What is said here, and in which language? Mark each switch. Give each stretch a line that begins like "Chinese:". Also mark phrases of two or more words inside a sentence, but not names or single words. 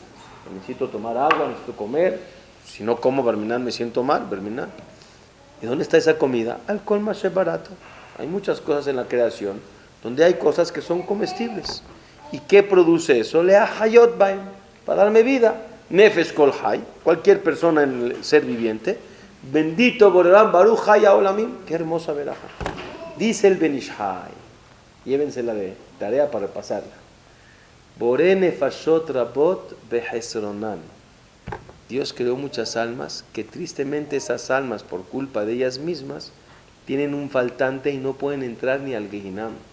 Spanish: Necesito tomar agua, necesito comer. Si no como Barminan me siento mal, Barminan. ¿Y dónde está esa comida? Alcohol más barato. Hay muchas cosas en la creación donde hay cosas que son comestibles. ¿Y qué produce eso?
Hebrew: להחיות בהם,
Spanish: para darme vida.
Hebrew: נפש כל חי,
Spanish: cualquier persona en el ser viviente. Bendito Boreolam
Hebrew: ברוך חי העולמים.
Spanish: Qué hermosa veraja. Dice el Benishai, llévensela de tarea para repasarla.
Hebrew: בורא נפשות רבות וחסרונן.
Spanish: Dios creó muchas almas que tristemente esas almas, por culpa de ellas mismas, tienen un faltante y no pueden entrar ni al Gehinam.